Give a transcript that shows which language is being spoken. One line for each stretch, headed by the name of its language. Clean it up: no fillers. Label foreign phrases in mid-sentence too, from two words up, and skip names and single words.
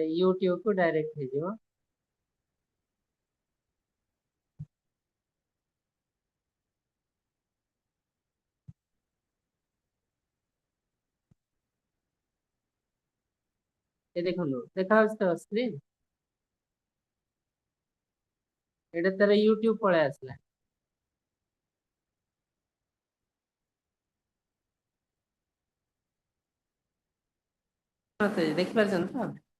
Hindi: यूट्यूब को डायरेक्ट भेजो। ये देखो देखा उसका स्क्रीन।
Odia: ଏଟା ତାର ୟୁଟ୍ୟୁବ ପଳେଇ ଆସିଲା। ମତେ ଦେଖିପାରୁଛନ୍ତି ତ?